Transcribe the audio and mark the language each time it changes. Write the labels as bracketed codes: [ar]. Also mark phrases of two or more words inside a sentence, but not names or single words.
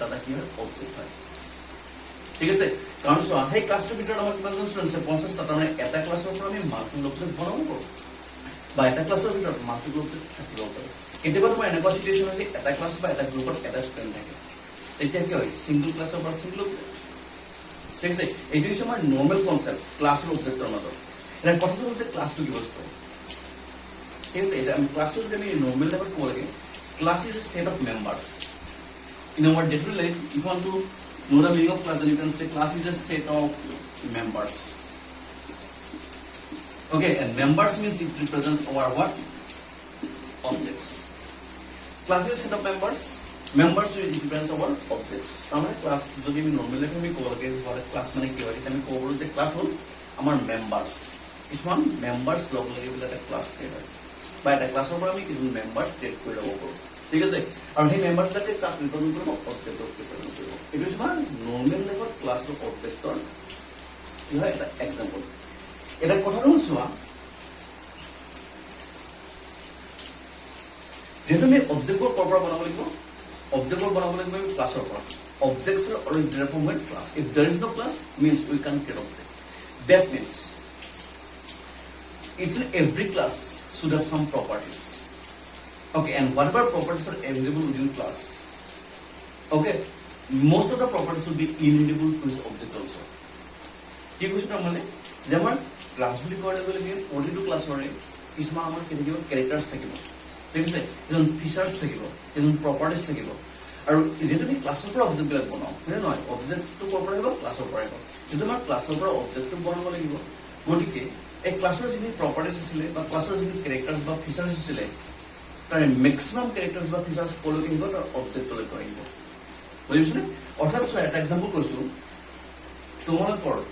[as] কি হয় অবজেক্ট হয় ঠিক আছে কাৰণ চোৱা সেই ক্লাছটোৰ ভিতৰত আমাৰ কিমান জন ষ্টুডেণ্ট আছে 50 টা মানে এটা ক্লাছৰ পৰা আমি মাল্টিপল অবজেক্ট বনাব পাৰোঁ বা এটা ক্লাছৰ ভিতৰত মাল্টিপল অবজেক্ট থাকিব পাৰে কেতিয়াবা তোমাৰ এনেকুৱা চিটুৱেশ্যন হৈছে এটা ক্লাছ বা এটা গ্ৰুপত এটা ষ্টুডেণ্ট থাকে তেতিয়া কি হয় সিঙ্গল ক্লাছৰ পৰা সিঙ্গল অবজেক্ট ঠিক আছে এইটো হৈছে আমাৰ নৰ্মেল কনসেপ্ট ক্লাছৰ অবজেক্টৰ মাজত এটা কথাটো হৈছে ক্লাছটো কি বস্তু ঠিক আছে এটা ক্লাছটো যদি আমি নৰ্মেল লেভেলত ক'ব লাগে [en] class is a set of members in our day-to-day life if you want to know the meaning of class then you can say class is a set of members okay and members means it represents our what objects class is a set of members it represents our objects আমরা [as] class যদি আমি নর্মাল লেভেলে আমি ক'ব লাগে [en] what class [as] মানে কি হয় আমি ক'ব যে class হল আমাৰ members কিছুমান members লগ লাগি পেলাই এটা class হয় বা এটা ক্লাছৰ পৰা আমি কিছু মেম্বাৰছ টেক কৰি ল'ব পাৰোঁ ঠিক আছে আৰু সেই মেম্বাৰছবিলাকে তাক ৰিপ্ৰেজেণ্ট কৰিব অবজেক্টক ৰিপ্ৰেজেণ্ট কৰিব এইটো হৈছে নৰ্মেল লেভেলত ক্লাছৰ অবজেক্টৰ কি হয় এটা এক্সাম্পল এটা কথাটো চোৱা যেহেতু আমি অবজেক্টৰ পৰা বনাব লাগিব অবজেক্টৰ বনাব লাগিব আমি ক্লাছৰ পৰা [en] অবজেক্টছ are always derived from one class if there is no class means we can't create object that means it's in every class should have some properties okay and whatever properties are available within class okay most of the properties will be inheritable to this object [as] also কি কৈছো মানে যেমন ক্লাস বুলি ক'লে গলে প্ৰতিটো ক্লাছৰে কিছুমান আমাৰ কেনেকৈ ক্যাৰেক্টাৰছ থাকিব ঠিক আছে যেন ফিচাৰছ থাকিব যেন প্ৰপাৰ্টিজ থাকিব আৰু যেটো আমি ক্লাছৰ পৰা অবজেক্ট বিলাক বনাও হয় নহয় অবজেক্টটো ক'ৰ পৰা আহিব ক্লাছৰ পৰা আহিব যেটো আমাৰ ক্লাছৰ পৰা অবজেক্টটো বনাব লাগিব গতিকে এই ক্লাছৰ যিনি প্ৰপাৰ্টিজ আছিল বা ক্লাছৰ যিনি ক্যাৰেক্টাৰছ বা ফিচাৰছ আছিল তাৰ ম্যাক্সিমাম ক্যাৰেক্টাৰছ বা ফিচাৰছ ফলো কৰিব তাৰ অবজেক্টলৈ আহিব বুজিছনে অৰ্থাৎ এটা এক্সাম্পল কৈছো তোমালোকৰ